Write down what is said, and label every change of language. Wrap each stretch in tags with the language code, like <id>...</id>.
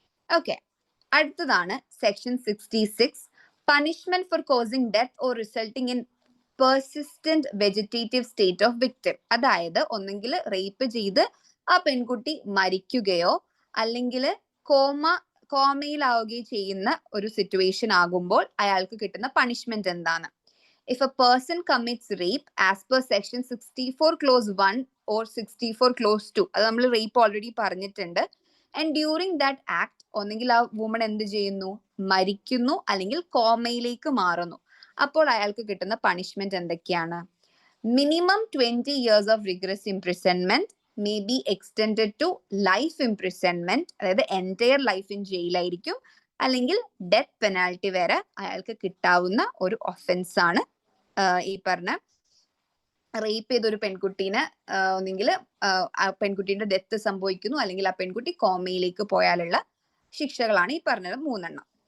<en>Okay, അടുത്തതാണ് section 66, punishment for causing death or resulting in persistent vegetative state of victim.</en> <ml>അതായത് ഒന്നെങ്കിൽ rape ചെയ്ത് ആ പെൺകുട്ടി മരിക്കുകയോ അല്ലെങ്കിൽ കോമയിലാവുകയോ ചെയ്യുന്ന ഒരു സിറ്റുവേഷൻ ആകുമ്പോൾ അയാൾക്ക് കിട്ടുന്ന പണിഷ്മെന്റ് എന്താണ്?</ml> <en>If a person commits rape as per section 64 clause 1 or 64 clause 2,</en> <ml>അത് നമ്മൾ റേപ്പ് ഓൾറെഡി പറഞ്ഞിട്ടുണ്ട്.</ml> <en>and during that act</en> <ml>ഒന്നെങ്കിൽ ആ വുമൺ എന്ത് ചെയ്യുന്നു? മരിക്കുന്നു അല്ലെങ്കിൽ കോമയിലേക്ക് മാറുന്നു. അപ്പോൾ അയാൾക്ക് കിട്ടുന്ന പണിഷ്മെന്റ് എന്തൊക്കെയാണ്? Minimum</ml> <en>20 years of rigorous imprisonment, may be extended to life imprisonment,</en> <ml>അതായത് എൻറ്റയർ ലൈഫ് ഇൻ ജയിലായിരിക്കും, അല്ലെങ്കിൽ ഡെത്ത് പെനാൽറ്റി വരെ അയാൾക്ക് കിട്ടാവുന്ന ഒരു ഒഫൻസ് ആണ് ഈ പറഞ്ഞ റേപ്പ് ചെയ്തൊരു പെൺകുട്ടീനെ ഒന്നെങ്കിൽ ആ പെൺകുട്ടീന്റെ ഡെത്ത് സംഭവിക്കുന്നു അല്ലെങ്കിൽ ആ പെൺകുട്ടി കോമയിലേക്ക് പോയാലുള്ള ശിക്ഷകളാണ് ഈ പറഞ്ഞത് 3 എണ്ണം.</ml>